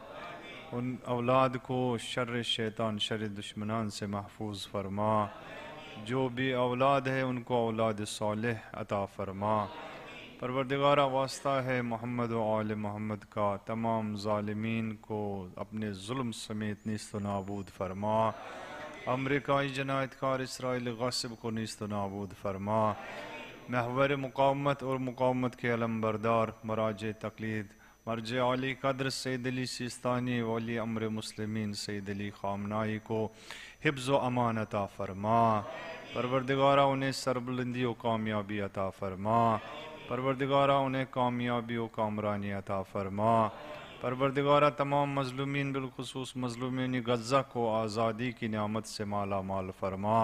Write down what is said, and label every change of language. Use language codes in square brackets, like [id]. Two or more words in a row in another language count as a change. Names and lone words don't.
[ur] ان اولاد کو شر شیطان، شر دشمنان سے محفوظ فرما. جو بھی اولاد ہے ان کو اولاد صالح عطا فرما. پروردگارہ واسطہ ہے محمد و آل محمد کا تمام ظالمین کو اپنے ظلم سمیت نیست و نابود فرما. امریکائی جنایت کار اسرائیل غاصب کو نیست و نابود فرما. محور مقاومت اور مقاومت کے علم بردار مراجع تقلید مرجع علی قدر سید علی سیستانی ولی امر مسلمین سید علی خامنائی کو حفظ و امان عطا فرما. پروردگارہ انہیں سربلندی و کامیابی عطا فرما. پروردگارہ انہیں کامیابی و کامرانی عطا فرما. پروردگارہ تمام مظلومین بالخصوص مظلومین غزہ کو آزادی کی نعمت سے مالا مال فرما.